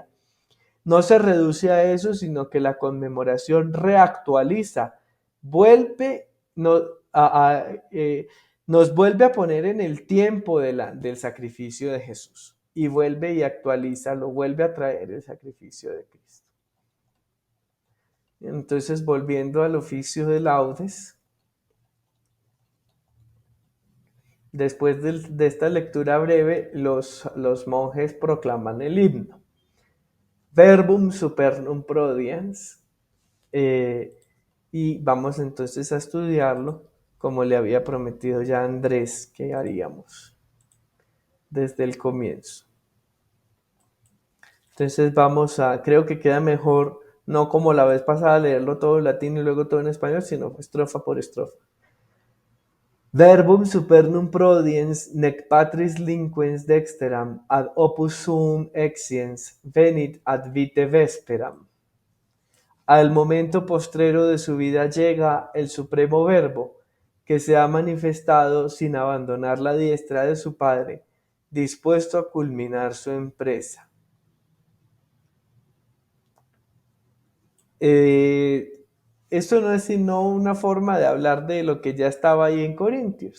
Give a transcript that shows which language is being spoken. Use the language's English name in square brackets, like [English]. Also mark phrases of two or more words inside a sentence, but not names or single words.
[Spanish] No se reduce a eso, sino que la conmemoración reactualiza, vuelve, nos vuelve a poner en el tiempo del sacrificio de Jesús y vuelve y actualiza, lo vuelve a traer el sacrificio de Cristo. Entonces, volviendo al oficio de laudes, después de esta lectura breve, los monjes proclaman el himno. [Latin] Verbum supernum prodiens, [Spanish] y vamos entonces a estudiarlo como le había prometido ya a Andrés que haríamos desde el comienzo. Entonces creo que queda mejor, no como la vez pasada, leerlo todo en latín y luego todo en español, sino estrofa por estrofa. [Latin] Verbum supernum prodiens nec patris linquens dexteram ad opus suum exciens venit ad vite vesperam. [Spanish] Al momento postrero de su vida llega el supremo Verbo, que se ha manifestado sin abandonar la diestra de su Padre, dispuesto a culminar su empresa. Esto no es sino una forma de hablar de lo que ya estaba ahí en Corintios.